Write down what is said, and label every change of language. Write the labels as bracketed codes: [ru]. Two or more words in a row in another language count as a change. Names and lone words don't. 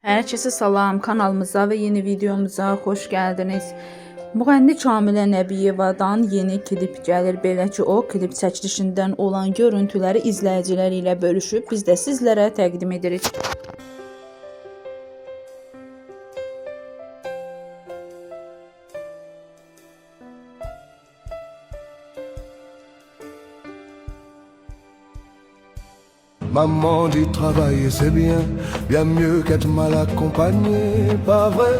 [tr] Herkese salam, kanalımıza ve yeni videomuza hoş geldiniz. [az] Müğənni Kamilə Nəbiyevadan yeni klip gəlir. Belə ki, o klip çəkilişindən olan görüntüləri izləyicilər ilə bölüşüb, biz də sizlərə təqdim edirik. [fr] Maman dit travailler c'est bien, bien mieux qu'être mal accompagné, pas vrai?